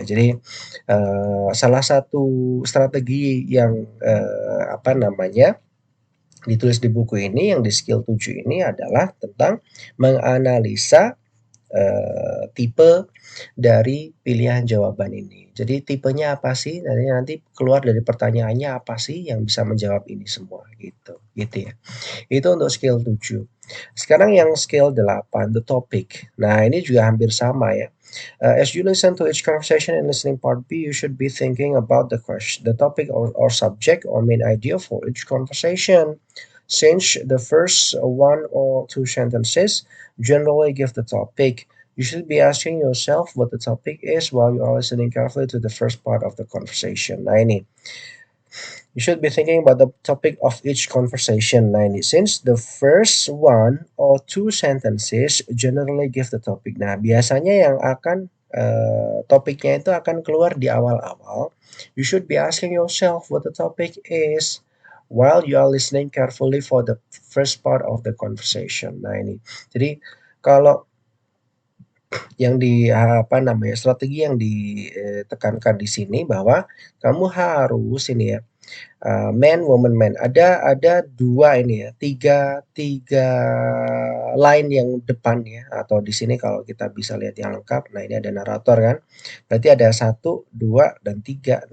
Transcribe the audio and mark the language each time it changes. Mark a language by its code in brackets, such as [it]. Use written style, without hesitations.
[id] Jadi salah satu strategi yang apa namanya ditulis di buku ini yang di skill 7 ini adalah tentang menganalisa tipe dari pilihan jawaban ini. Jadi tipenya apa sih? Nanti keluar dari pertanyaannya apa sih yang bisa menjawab ini semua gitu. Gitu ya. Itu untuk skill 7. Sekarang yang skill 8, [en] the topic. [id] Nah, ini juga hampir sama ya. [en] As you listen to each conversation in listening part B, you should be thinking about the question, the topic or subject or main idea for each conversation. Since the first one or two sentences generally give the topic, you should be asking yourself what the topic is while you are listening carefully to the first part of the conversation. [id] Nah ini, [en] you should be thinking about the topic of each conversation. [id] Nah ini, [en] since the first one or two sentences generally give the topic. [id] Nah biasanya yang akan topiknya itu akan keluar di awal-awal. [en] You should be asking yourself what the topic is while you are listening carefully for the first part of the conversation. [id] Nah ini, jadi kalau yang apa namanya, strategi yang ditekankan di sini bahwa kamu harus ini ya, [en] man, woman, man. [id] Ada 2 ini ya, tiga line yang depan ya, atau di sini kalau kita bisa lihat yang lengkap, nah ini ada narator kan, berarti ada 1, 2, dan 3.